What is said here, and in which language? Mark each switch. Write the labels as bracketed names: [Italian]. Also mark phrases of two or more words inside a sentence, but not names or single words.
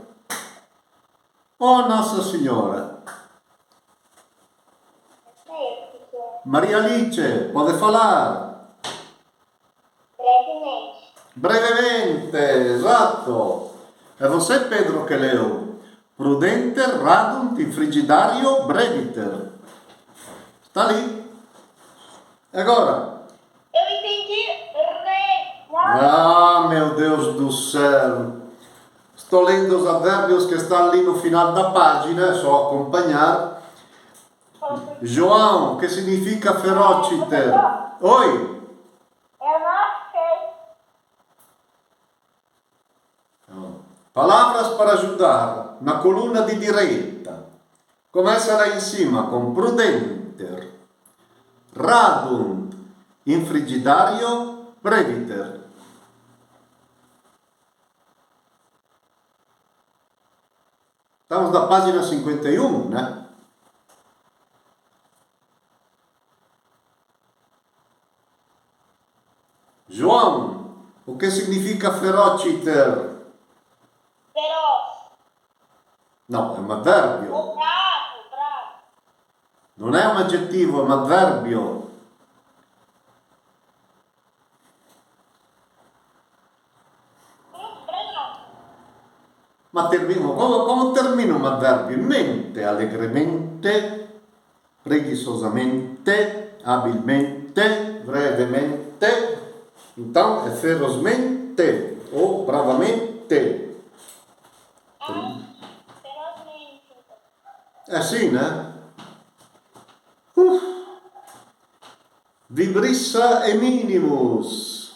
[Portuguese] Oh, Nossa Senhora. Maria Alice, pode falar? Brevemente. Brevemente, esatto. É você, Pedro, que leu. [Latin] Prudenter radunt in frigidario breviter. [Portuguese] Está ali. E agora? Eu entendi re. Ah, meu Deus do céu. Estou lendo os advérbios que estão ali no final da página, é só acompanhar. João, que significa ferociter? Oi? Eu não achei. Palavras para ajudar, na coluna di direita. Começa lá em cima com [Latin] prudenter, radunt, in frigidario, breviter. [Portuguese] Estamos na página 51, né? João, o que significa ferociter? Feroz. Não, é um adverbio. Bravo. [Italian] Non è un aggettivo, è un avverbio. Bravo. Ma come termina un avverbio? Mente, allegremente, [Portuguese] preguiçosamente, habilmente, brevemente. Então é ferozmente ou bravamente. Ferozmente. É assim, né? Vibrissa e minimus.